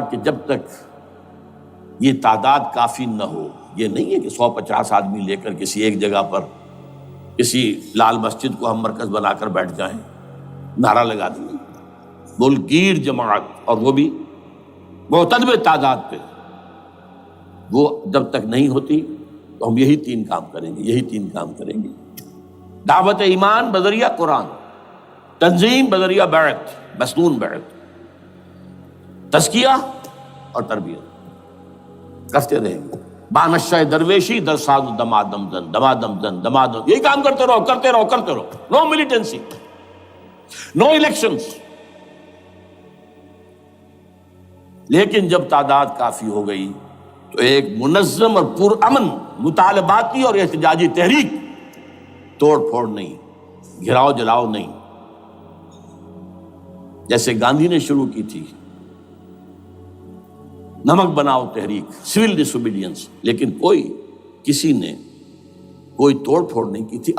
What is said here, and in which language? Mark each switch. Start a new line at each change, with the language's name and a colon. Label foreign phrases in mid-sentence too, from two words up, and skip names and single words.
Urdu: کہ جب تک یہ تعداد کافی نہ ہو، یہ نہیں ہے کہ 150 آدمی لے کر کسی ایک جگہ پر کسی لال مسجد کو ہم مرکز بنا کر بیٹھ جائیں، نعرہ لگا دیں، ملک گیر جماعت، اور وہ بھی معتدل تعداد پہ، وہ جب تک نہیں ہوتی تو ہم یہی 3 کام کریں گے۔ دعوت ایمان بذریعہ قرآن، تنظیم بذریعہ بیعت، مسنون بیعت، تزکیہ اور تربیت کرتے رہیں گے۔
Persian: بانشہ درویشی در ساز دمادم زن، دمادم زن، دمادم،
Urdu: یہی کام کرتے رہو۔
English: No militancy, no elections.
Urdu: لیکن جب تعداد کافی ہو گئی تو ایک منظم اور پرامن مطالباتی اور احتجاجی تحریک، توڑ پھوڑ نہیں، گھراؤ جلاؤ نہیں، جیسے گاندھی نے شروع کی تھی، نمک بناؤ تحریک،
English: civil disobedience,
Urdu: لیکن کسی نے کوئی توڑ پھوڑ نہیں کی تھی۔